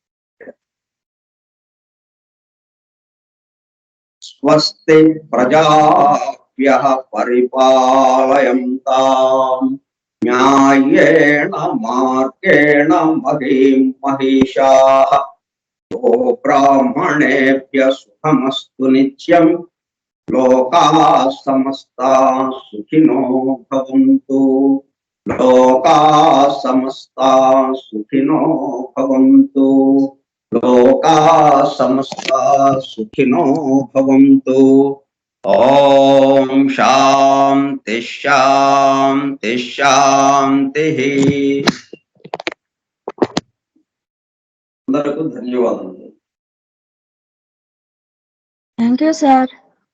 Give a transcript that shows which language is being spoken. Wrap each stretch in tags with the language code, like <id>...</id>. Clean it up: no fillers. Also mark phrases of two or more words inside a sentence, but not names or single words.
<sa>స్వస్తి ప్రజాభ్యః పరిపాలయంతాం న్యాయేణ మార్గేణ మహీం మహిషాః గో బ్రాహ్మణేభ్యః సుఖమస్తు నిత్యం లోకాః సమస్తాః సుఖినో భవంతు. లోకాః సమస్తాః సుఖినో భవంతు. లోకాః సమస్తాః సుఖినో భవంతు. ఓం శాంతి శాంతి శాంతి.</sa> <te>అందరికీ ధన్యవాదాలు.</te> <en>thank you sir.</en>